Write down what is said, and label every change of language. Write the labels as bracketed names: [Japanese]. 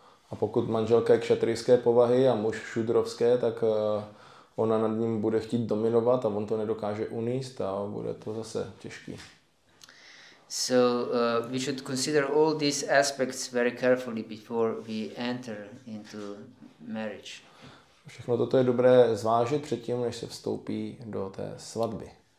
[Czech] A pokud manželka je kšatrijské povahy a muž šudrovské, tak ona nad ním bude chtít dominovat a on to nedokáže uníst a bude to zase těžký. [English] So we should consider all these aspects very carefully before we enter into marriage. [Czech] Všechno toto je dobré zvážit předtím, než se vstoupí do té svatby.